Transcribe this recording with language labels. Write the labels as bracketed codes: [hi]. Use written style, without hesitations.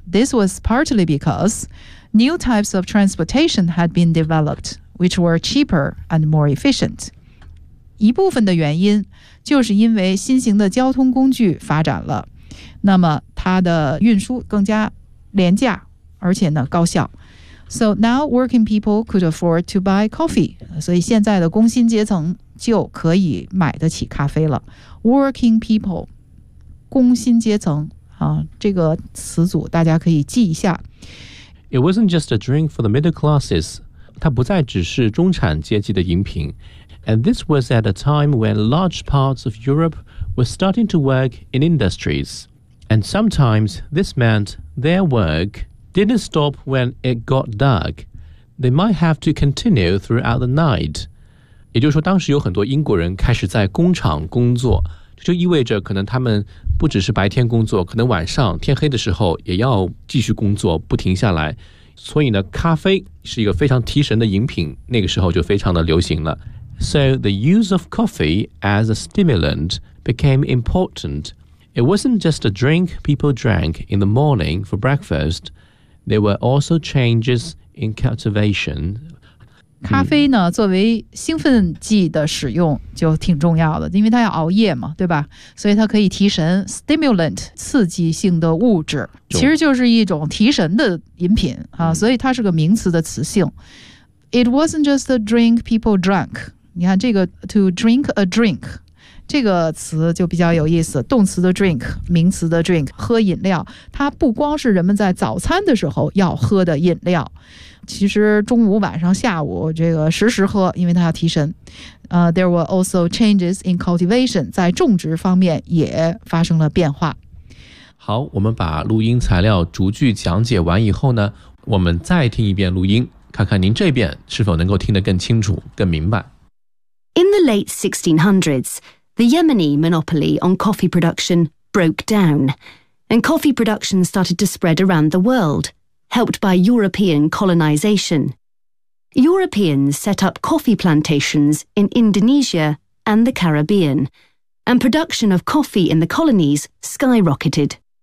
[en] This was partly because new types of transportation had been developed, which were cheaper and more efficient. [zh] 一部分的原因就是因为新型的交通工具发展了，那么它的运输更加廉价，而且呢高效。 [en] So now working people could afford to buy coffee. [zh] 所以现在的工薪阶层就可以买得起咖啡了。 [en] Working people, [zh] 工薪阶层啊，这个词组大家可以记一下。 [en] It wasn't just a drink for the middle classes. [zh] 它不再只是中产阶级的饮品。 [en] And this was at a time when large parts of Europe were starting to work in industries. And sometimes this meant their work didn't stop when it got dark. They might have to continue throughout the night. [zh] 也就是说当时有很多英国人开始在工厂工作，这就意味着可能他们不只是白天工作，可能晚上天黑的时候也要继续工作，不停下来。所以呢，咖啡是一个非常提神的饮品，那个时候就非常的流行了。 [en] So the use of coffee as a stimulant became important. It wasn't just a drink people drank in the morning for breakfast. There were also changes in cultivation. [zh] 咖啡呢，作为兴奋剂的使用就挺重要的，因为它要熬夜嘛，对吧？所以它可以提神 ，stimulant 刺激性的物质，其实就是一种提神的饮品啊，所以它是个名词的词性。 [en] It wasn't just a drink people drank. [zh] 你看这个 [en] to drink a drink [zh] 这个词就比较有意思，动词的 drink， 名词的 drink， 喝饮料，它不光是人们在早餐的时候要喝的饮料，其实中午晚上下午这个时时喝，因为它要提神。 [en] There were also changes in cultivation， [zh] 在种植方面也发生了变化。好，我们把录音材料逐句讲解完以后呢，我们再听一遍录音，看看您这遍是否能够听得更清楚更明白。 [en] In the late 1600s, the Yemeni monopoly on coffee production broke down, and coffee production started to spread around the world, helped by European colonization. Europeans set up coffee plantations in Indonesia and the Caribbean, and production of coffee in the colonies skyrocketed.